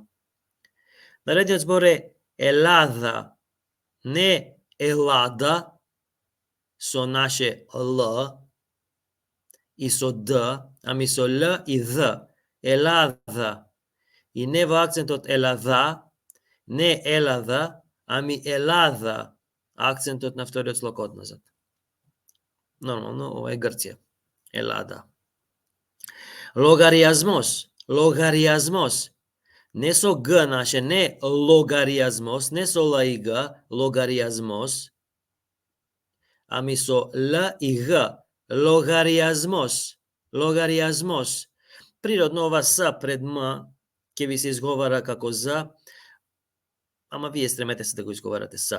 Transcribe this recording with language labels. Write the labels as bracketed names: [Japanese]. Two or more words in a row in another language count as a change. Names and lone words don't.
[Macedonian] Наредниот збор е елада, не елада, со наше Л и со Д, ами со Л и Д. Елада. И не во акцентот елада, не елада, ами елада. Акцентот на вториот слог одназад. Нормално, ова е Грција. Елада. [Greek] Logariazmos, logariazmos. [Macedonian] Ne со г наше, не логариазмос, не со л и г, логариазмос, ами со л и г, [Greek] λογαριασμός, λογαριασμός. [Macedonian] Природно ова с пред м ќе ви се изговара како з, ама вие стремете се да го изговарате с.